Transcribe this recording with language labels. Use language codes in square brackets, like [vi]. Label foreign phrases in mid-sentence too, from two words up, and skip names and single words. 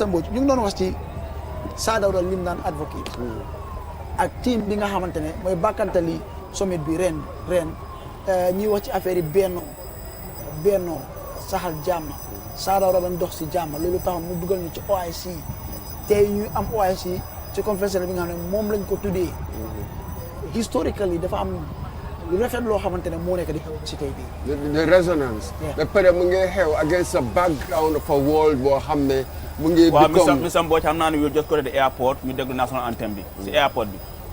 [wo] Mbodj ñu ngi doon wax ci Saa Dawda lim naan advocate ak team bi nga xamante ne mooy bàkkantali summit bi ren ñuy wax ci affaire yi bennoo saxal jàmm Saa Dawda doon dox si jàmm loolu taxoon mu dugal ñu ci OIC tey ñu am OIC ci conférence bi nga xam ne moom lañ ko tuddee historically dafa am lu rafet loo xamante ne moo nekk di si tey bii. [en] the resonance. [wo] ba pare mu ngi xew [en] against a background of a world [wo] boo xam ne mu ngi. waaw Mr. Mbodj xam naa ne [en] we'll just go to the airport [wo] ñu déglu [en] national anthem [wo] bi si airport bi.